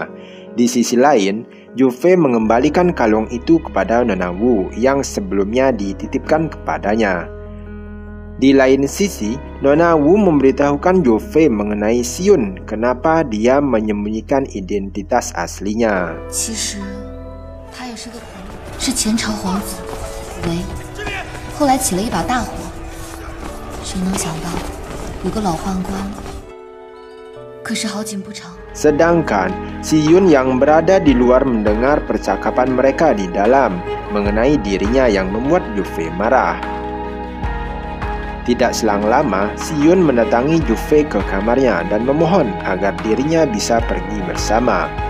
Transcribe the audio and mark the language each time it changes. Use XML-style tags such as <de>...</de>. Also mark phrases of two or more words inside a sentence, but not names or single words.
<id>Di sisi lain, Ju Fei mengembalikan kalung itu kepada Nona Wu yang sebelumnya dititipkan kepadanya. Di lain sisi, Nona Wu memberitahukan Ju Fei mengenai Si Yun kenapa dia menyembunyikan identitas aslinya.</id> <zh>其实他也是个朋友，是前朝皇子，喂。后来起了一把大火，</zh> <id>Sedangkan si Yun yang berada di luar mendengar percakapan mereka di dalam mengenai dirinya yang membuat Yufei marah. Tidak selang lama, si Yun mendatangi Yufei ke kamarnya dan memohon agar dirinya bisa pergi bersama.</id>